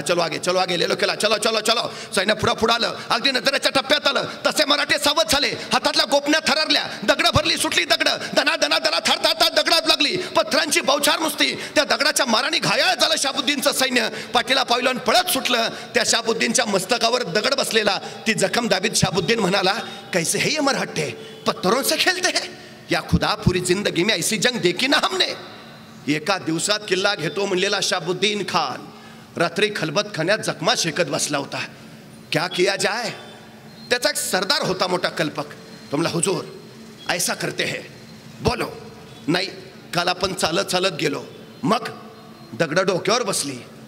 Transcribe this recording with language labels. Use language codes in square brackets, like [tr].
[hi] चलो आगे लेलो केला. चलो चलो चलो [mr] सैन्य पुढं आलं. अगदी नजरेच्या टप्प्यात आलं तसे मराठे सावध झाले. हातातल्या गोपण्या थरारल्या. दगडं भरली सुटली दगडं. दना दना दना थरथर दगडात लागली. पत्थरांची बौछार नुसती. त्या दगडाच्या माराने घायाळ झालं शाबुद्दीनचं सैन्य. पाठीला पावलं पळत सुटलं. त्या शाबुद्दीनच्या मस्तकावर दगड बसलेला. ती जखम दाबीत शाबुद्दीन म्हणाला, [hi] कैसे है ये मराठे, पत्थरों से खेलते हैं. या खुदा पूरी जिंदगी में ऐसी जंग देखी ना हमने. [mr] एका दिवसात किल्ला घेतो म्हणलेला शाबुद्दीन खान रात्री खलबत खाण्यात जखमा शेकत बसला होता. [hi] क्या किया जाए. [mr] त्याचा एक सरदार होता मोठा कल्पक. तो म्हणला, [hi] हुजूर ऐसा करते हैं. बोलो. [mr] नाही, काल आपण चालत चालत गेलो. मग दगड डोक्यावर बसली.